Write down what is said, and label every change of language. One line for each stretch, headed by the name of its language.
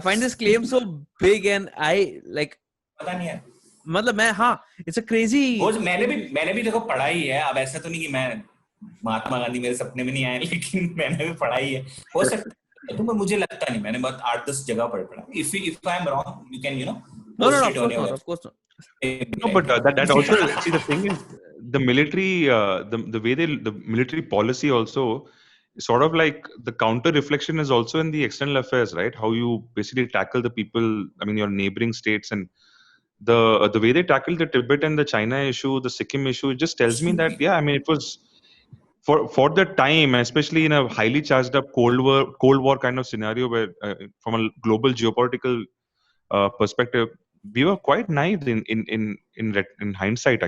English: find this claim so big and I like
Hindi: पता नहीं है मतलब मैं
English: it's a crazy.
Hindi: मैंने भी देखो पढ़ाई है. अब ऐसा तो नहीं कि मैं महात्मा गांधी मेरे सपने में नहीं आए, लेकिन मैंने भी पढ़ाई है. हो सकता है तो मुझे लगता नहीं, मैंने बहुत 8-10 जगह पढ़ा.
English: If I am wrong you can no of course not. No, but that also see the thing is the military the way the military policy also sort of like the counter reflection is also in the external affairs, right? How you basically tackle the people, I mean your neighboring states, and the way they tackle the Tibet and the China issue, the Sikkim issue, it just tells me that I mean it was for the time, especially in a highly charged up Cold War kind of scenario where from a global geopolitical perspective, we were quite naive in hindsight.